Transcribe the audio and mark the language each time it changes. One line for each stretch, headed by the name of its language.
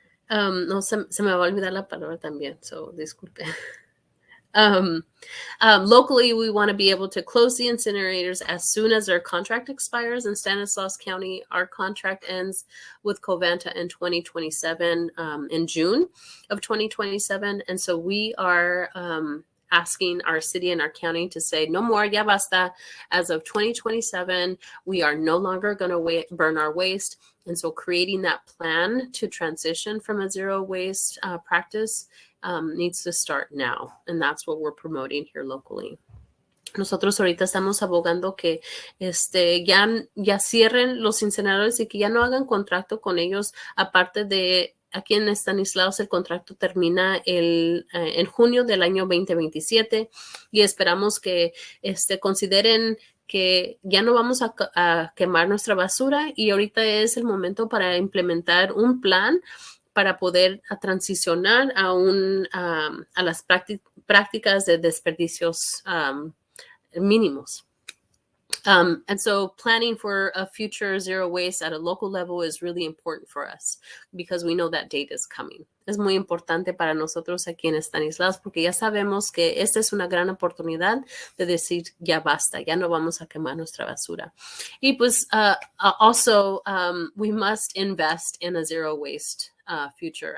Spanish: No, se me va a olvidar la palabra también, so disculpe.
English: Locally, we want to be able to close the incinerators as soon as their contract expires. In Stanislaus County, our contract ends with Covanta in 2027, in June of 2027. And so we are asking our city and our county to say, no more,
Spanish: ya basta.
English: As of 2027, we are no longer going to burn our waste. And so creating that plan to transition from a zero waste practice needs to start now. And that's what we're promoting here locally.
Spanish: Nosotros ahorita estamos abogando que ya cierren los incineradores y que ya no hagan contrato con ellos. Aparte de aquí en Stanislaus, el contrato termina en junio del año 2027 y esperamos que consideren que ya no vamos a quemar nuestra basura y ahorita es el momento para implementar un plan para poder transicionar a las prácticas de desperdicios mínimos.
English: And so planning for a future zero waste at a local level is really important for us because we know that date is coming.
Spanish: Es muy importante para nosotros aquí en Stanislaus porque ya sabemos que esta es una gran oportunidad de decir ya basta, ya no vamos a quemar nuestra basura. Y pues
English: also we must invest in a zero waste future.